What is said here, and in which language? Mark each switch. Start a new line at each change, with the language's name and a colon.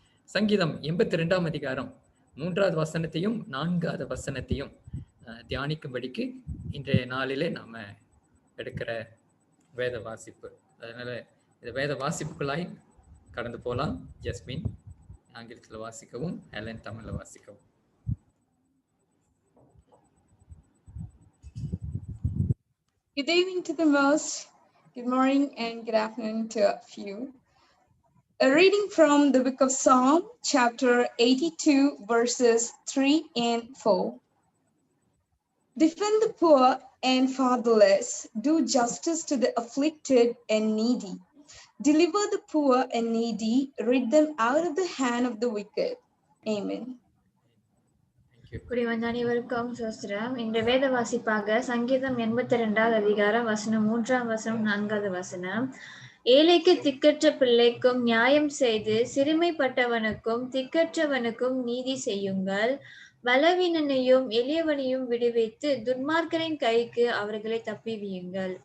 Tamil: சங்கீதம் 82ஆம் அதிகாரம் 3வது வசனத்தையும் 4வது வசனத்தையும் தியானிக்கும்படிக்கு இன்றைய நாளிலே நாம எடுக்கிற வேத வாசிப்பு. அதனால இந்த வேத வாசிப்புக்குள்ளாய் கடந்து போகலாம். ஜஸ்மின் ஆங்கிலத்தில் வாசிக்கவும், ஹெலன் தமிழ்ல வாசிக்கவும்.
English: Good evening to the most. Good morning and good afternoon to a few. A reading from the book of Psalm, chapter 82, verses 3 and 4. Defend the poor and fatherless. Do justice to the afflicted and needy. Deliver the poor and needy. Rid them out of the hand of the wicked. Amen.
Tamil: குடிவந்த அனைவருக்கும் சோஸ்திரம். இன்று வேத வாசிப்பாக சங்கீதம் 82வது அதிகாரம் வசனம் 3ஆம் வசனம் 4வது வசனம். ஏழைக்கு திக்கற்ற பிள்ளைக்கும் நியாயம் செய்து சிறுமைப்பட்டவனுக்கும் திக்கற்றவனுக்கும் நீதி செய்யுங்கள். பலவீனனையும் எளியவனையும் விடுவித்து துன்மார்க்கரின் கைக்கு அவர்களை தப்பிவியுங்கள்.